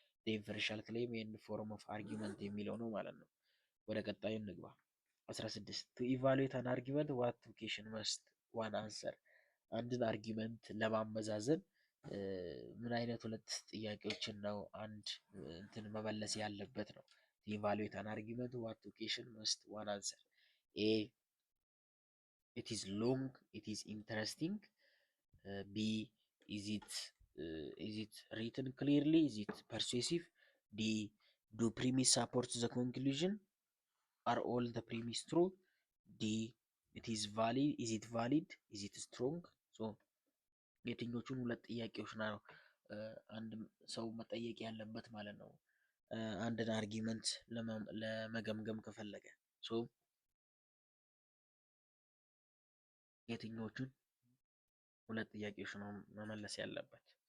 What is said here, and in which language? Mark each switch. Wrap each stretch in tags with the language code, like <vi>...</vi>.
<am>ዲፈረንሻል ክሌም ኤንድ ፎርም ኦፍ አርጊመንት የሚለው ነው ማለት ነው። ወደ ቀጣዩ እንግባ። 16 ቱ</am> <en>ኢቫሉዌት አን አርጊመንት ዋት ኬሽን መስት ዋን አንሰር።</en> <am>አንድን አርጊመንት ለማመዛዘን ምን አይነት ሁለት ጥያቄዎችን ነው አንድ እንትን መመለስ ያለበት ነው። ኢቫሉዌት አን አርጊመንት ዋት ኬሽን መስት ዋን አንሰር። ኤ</am> <en>it is long, it is interesting. B is it written clearly, is it persuasive? D do premise support the conclusion, are all the premise true? D it is valid, is it valid, is it strong?</en> <am>So የትኞቹን ሁለት ጥያቄዎች ነው አንድ ሰው መጠየቅ ያለበት ማለት ነው አንድን አርጊመንት ለመገምገም ከፈለገ። ሶ የትኞቹን ሁለት ጥያቄዎች ነው መመለስ ያለበት?</am>